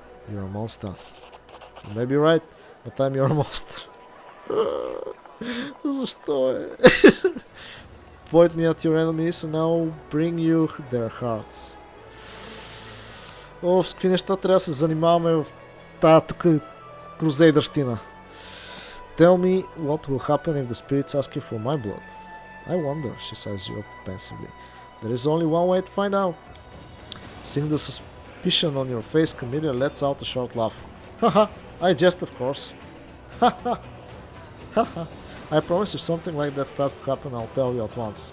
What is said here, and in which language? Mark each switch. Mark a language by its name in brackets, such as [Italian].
[English] You're a monster. You may be right, but I'm your monster. [Bulgarian] Защо е? [English] Point me at your enemies and I'll bring you their hearts. [Bulgarian] С какви неща трябва да се занимаваме в тая тук крузейдърщина? [English] Tell me what will happen if the spirits ask you for my blood. I wonder, she says you pensively. There is only one way to find out. Seeing the suspicion on your face, Camilla lets out a short laugh. Haha, I jest of course. Haha, haha. I promise if something like that starts to happen, I'll tell you at once.